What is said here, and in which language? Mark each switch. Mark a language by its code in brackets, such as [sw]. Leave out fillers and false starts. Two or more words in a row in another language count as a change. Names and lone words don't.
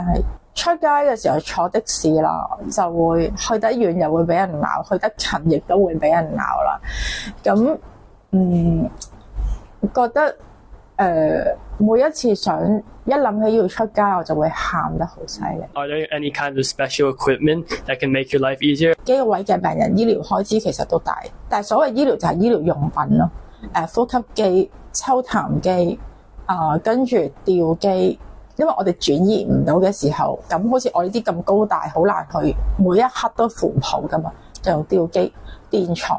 [yue] 出街嘅時候坐的士啦，就會去得遠又會俾人鬧，去得近亦都會俾人鬧啦。咁覺得每一次一諗起要出街，我就會喊得好犀利。 [en] Are there any kind of special equipment that can make your life easier？ [yue] 肌肉位嘅病人醫療開支其實都大，但係所謂醫療就係醫療用品咯，呼吸機、抽痰機跟住吊機。因為我哋轉移唔到嘅時候，咁好似我呢啲咁高大，好難去每一刻都扶抱噶嘛，就用吊機、電床。